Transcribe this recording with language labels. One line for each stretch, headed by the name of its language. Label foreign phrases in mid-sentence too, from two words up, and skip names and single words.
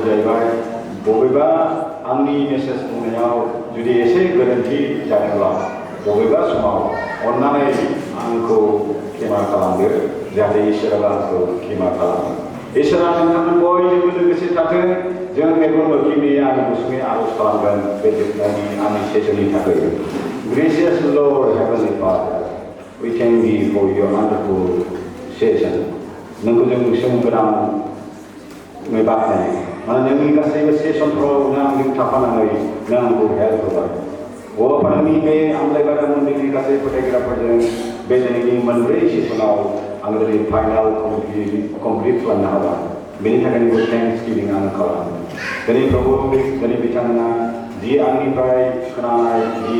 Bodo: जाहैबाय बबेबा आंनि मेसेज बुंनायाव जुदि एसे गोरोन्थि जादोंब्ला बबेबा समाव अन्नानै आंखौ क्षमा खालामदो जाहाथे इसोरा आंखौ क्षमा खालामो इसोरा नोंथांमोन बयजोंबो लोगोसे थाथों जों मेगन मोखांनि आं गुसुङै आरज खालामगोन बे जोबनायनि आंनि सेसननि थाखाय
English: Gracious Lord, Heavenly Father, we thank thee for your wonderful session.
Bodo: नोंखौ जों सोंगोनां बाख्नाय माने नोंनि गासैबो सेसनफ्राव नों आंजों थाफानानै नों आंखौ हेल्प होबाय नोंनि बे आमलायबादा मन्दिरनि गासै फोथायग्राफोरजों बे दिनैनि मोनब्रै सेसनाव आं दिनै फाइनाल कमप्लिट खालामनो हाबाय बेनि थाखाय नोंखौ
English: thanks giving
Bodo: आं खालामो दिनै प्रभु दिनै बिथांमोना जि आंनिफ्राय खोनानाय जि